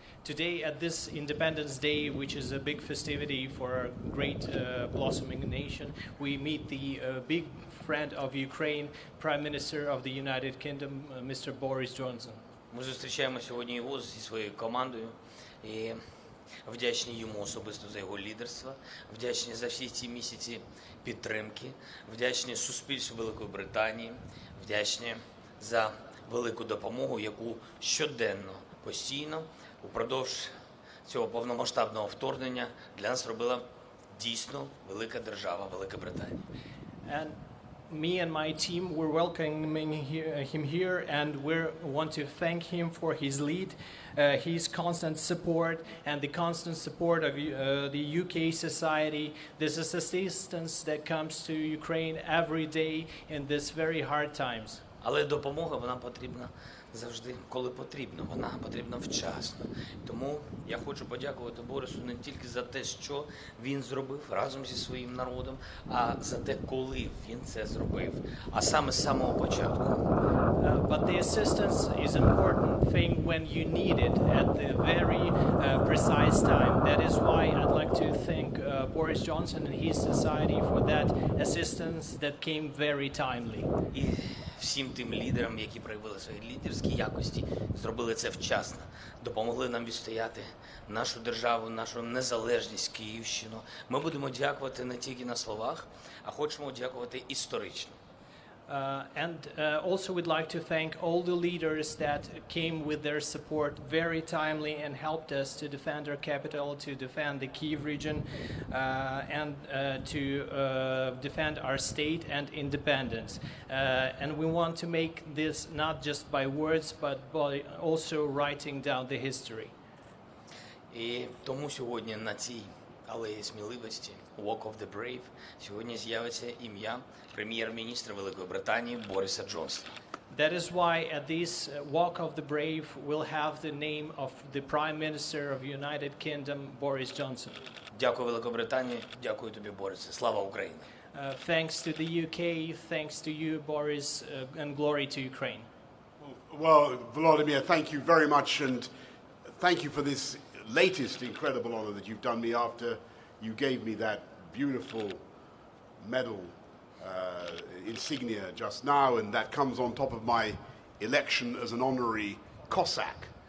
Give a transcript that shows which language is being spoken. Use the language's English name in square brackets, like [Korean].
[English] Today, at this Independence Day, which is a big festivity for a great blossoming nation, we meet the big friend of Ukraine, Prime Minister of the United Kingdom, Mr. Boris Johnson. [Ukrainian] Ми зустрічаємо сьогодні його зі своєю командою і вдячні йому особисто за його лідерство, вдячні за всі ці місяці підтримки, вдячні суспільству Великої Британії, вдячні за велику допомогу, яку щоденно, постійно, упродовж цього повномасштабного вторгнення для нас робила дійсно велика держава Велика Британія. [English] And me and my team, we're welcoming him here, and we want to thank him for his lead, his constant support, and the constant support of the UK society. This is assistance that comes to Ukraine every day in these very hard times. [Ukrainian] Але допомога, вона потрібна завжди, коли потрібно. Вона потрібна вчасно. Тому я хочу подякувати Борису не тільки за те, що він зробив разом зі своїм народом, а за те, коли він це зробив. А саме з самого початку. [English] But the assistance is an important thing when you need it at the very precise time. That is why I'd like to thank Boris Johnson and his society for that assistance that came very timely. [Ukrainian] І всім тим лідерам, які проявили свої лідерські якості, зробили це вчасно, допомогли нам відстояти нашу державу, нашу незалежність, Київщину. Ми будемо дякувати не тільки на словах, а хочемо дякувати історично. [English] Also we'd like to thank all the leaders that came with their support very timely and helped us to defend our capital, to defend the Kyiv region, and to defend our state and independence. And we want to make this not just by words, but by also writing down the history. [Ukrainian] І тому сьогодні на цій алеї сміливості, Walk of the Brave, сьогодні з'явиться ім'я прем'єр-міністра Великої Британії Бориса Джонсона. [English] That is why at this Walk of the Brave we'll have the name of the Prime Minister of United Kingdom, Boris Johnson. [Ukrainian] Дякую Великобританії, дякую тобі, Борисе. Слава Україні! [English] Thanks to the UK, thanks to you, Boris, and glory to Ukraine. Well, Volodymyr, thank you very much, and thank you for this latest incredible honor that you've done me after you gave me that beautiful medal insignia just now, and that comes on top of my election as an honorary Cossack.